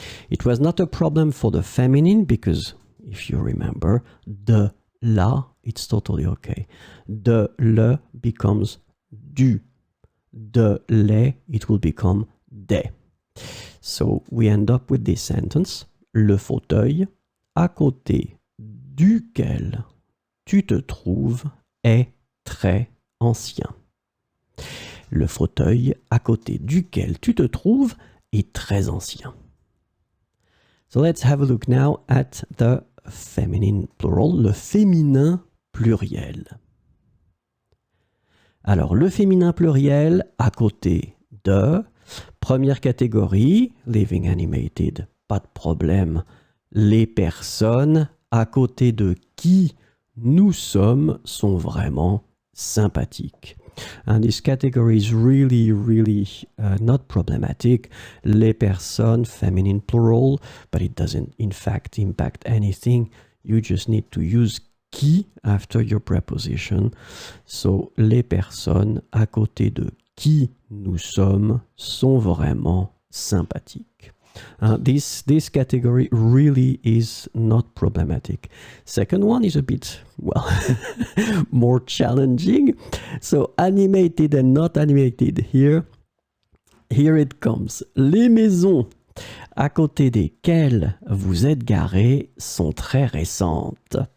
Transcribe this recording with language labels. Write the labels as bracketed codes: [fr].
[en] It was not a problem for the feminine because if you remember, de la, it's totally okay. De le becomes du. De les, it will become des. So we end up with this sentence. [fr] Le fauteuil à côté duquel tu te trouves est très ancien. Le fauteuil à côté duquel tu te trouves est très ancien. [en] So let's have a look now at the feminine plural, [fr] le féminin pluriel. Alors, le féminin pluriel à côté de, première catégorie, [en] living animated, [fr] pas de problème. Les personnes à côté de qui nous sommes sont vraiment sympathiques. [en] And this category is really not problematic. [fr] Les personnes, [en] feminine plural, but it doesn't in fact impact anything. You just need to use qui after your preposition. [fr] So, les personnes à côté de qui nous sommes sont vraiment sympathiques. [en] This category really is not problematic. Second one is a bit, well, more challenging. So animated and not animated here it comes. [fr] Les maisons à côté desquelles vous êtes garés sont très récentes.